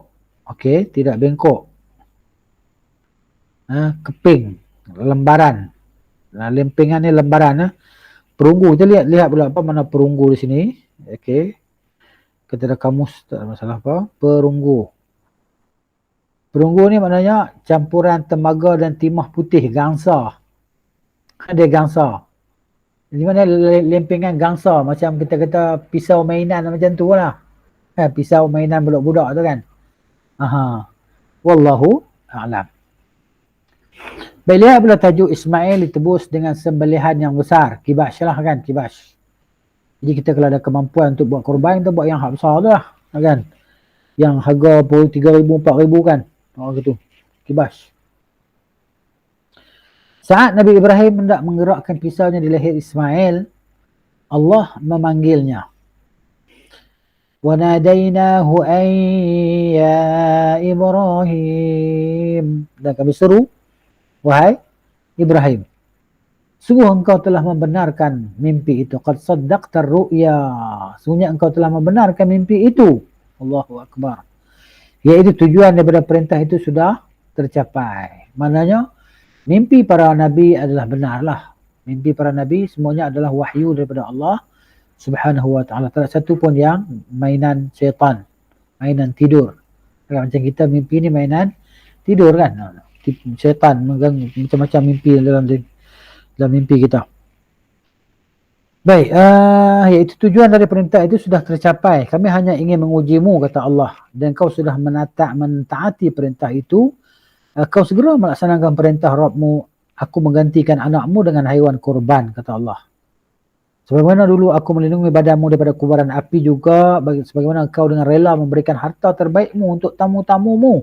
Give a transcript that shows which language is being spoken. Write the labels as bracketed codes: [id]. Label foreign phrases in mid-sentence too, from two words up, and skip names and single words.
[ms] Okey, tidak bengkok. Keping, lembaran. Lempengan ni lembaran. Perunggu, kita lihat pula apa makna perunggu di sini. Okey. Kita ada kamus, tak ada masalah apa. Perunggu. Perunggu ni maknanya campuran temaga dan timah putih, gangsa. Dia gangsa. Di mana lempengan gangsa, macam kita kata pisau mainan macam tu lah. Pisau mainan budak-budak tu kan. [ar] والله أعلم. [ms] Baik, lihat pula tajuk Ismail ditebus dengan sembelihan yang besar. Kibash lah kan, kibash. Jadi kita kalau ada kemampuan untuk buat korban, kita buat yang hak besar tu lah. Kan? Yang harga pun 3,000, 4,000 kan. Gitu. Kibash. Saat Nabi Ibrahim hendak menggerakkan pisaunya di leher Ismail, Allah memanggilnya. [ar] وناديناه أن يا إبراهيم. [ms] Dan kami seru, wahai Ibrahim, sungguh engkau telah membenarkan mimpi itu. [ar] قد صدقت الرؤيا. [ms] Sungguhnya engkau telah membenarkan mimpi itu. [ar] الله أكبر. [ms] Iaitu tujuan daripada perintah itu sudah tercapai. Maknanya mimpi para nabi adalah benarlah. Mimpi para nabi semuanya adalah wahyu daripada Allah [ar] سبحانه وتعالى. [ms] Tak ada satu pun yang mainan syaitan, mainan tidur. Macam kita mimpi ni mainan tidur kan. Syaitan mengganggu macam-macam mimpi dalam mimpi kita. Baik, iaitu tujuan dari perintah itu sudah tercapai. [id] Kami hanya ingin mengujimu, kata Allah. Dan kau sudah mentaati perintah itu. Kau segera melaksanakan perintah Rabbmu. Aku menggantikan anakmu dengan haiwan kurban, kata Allah. Sebagaimana dulu aku melindungi badanmu daripada kubaran api juga, sebagaimana kau dengan rela memberikan harta terbaikmu untuk tamu-tamumu.